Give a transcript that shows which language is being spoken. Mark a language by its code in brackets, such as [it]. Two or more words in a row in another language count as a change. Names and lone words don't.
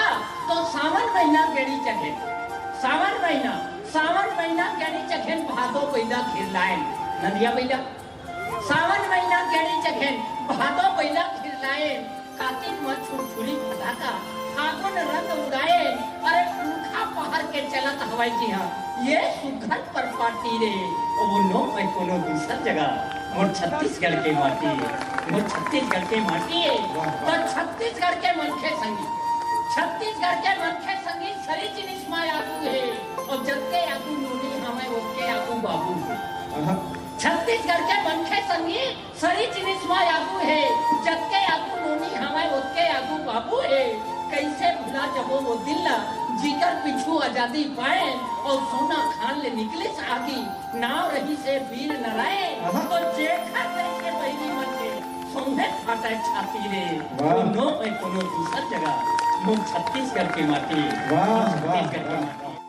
[hne] तो सावन महीना गेड़ी चखे, सावन महीना गेड़ी चखेन भादो पहिला खिरलाएन नदिया पहिला। सावन महीना गेड़ी चखेन भादो पहिला खिरलाएन। कार्तिक में छुरछुरी फटाका फागुन रंग उड़ाए। अरे पूखा पहर के चलत हवाई जी हाँ ये सुखद पर पार्टी रे। वो नो में कोनो दूसर जगह मोर छत्तीसगढ़ के माटी, मोर छत्तीसगढ़ के माटी है। तो छत्तीसगढ़ के मनखे संगी सरी जिनिस में आगू है और जत्ते आगू नोनी हमें ओके आगू बाबू है। छत्तीसगढ़ के मनखे संगी सरी जिनिस में आगू है, जत्ते आगू नोनी हमें ओके आगू बाबू है। कैसे भुला जबो वो दिल जीकर पिछू आजादी पाए और सोना खान ले निकले आगी नाव रही से वीर नारायण। तो जेठा कैसे बहरी मन के सोने फाटा छाती रे। नो में कोनो दूसर जगह मोर छत्तीसगढ़ की माटी।